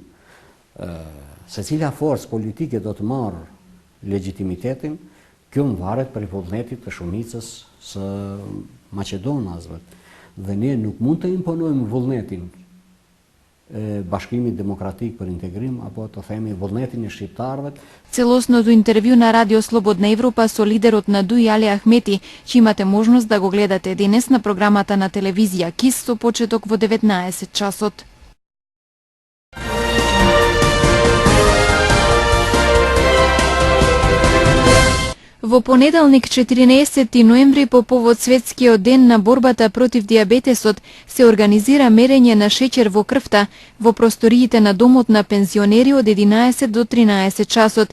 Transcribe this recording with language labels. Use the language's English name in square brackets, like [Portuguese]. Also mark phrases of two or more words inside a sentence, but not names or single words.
[Albanian] Secila forcë politike do të marrë legjitimitetin, kjo varet prej vullnetit të shumicës së maqedonasve. Dhe ne nuk mund të imponojmë vullnetin e Bashkimit Demokratik për Integrim, apo të themi vullnetin e shqiptarëve. [Macedonian] Целосното интервју на Радио Слободна Европа со лидерот на ДУИ Али Ахмети, че имате можност да го гледате денес на програмата на телевизија КИС со почеток во 19 часот. Во понеделник 14 ноември по повод Светскиот ден на борбата против диабетесот се организира мерење на шеќер во крвта во просториите на домот на пензионери од 11 до 13 часот.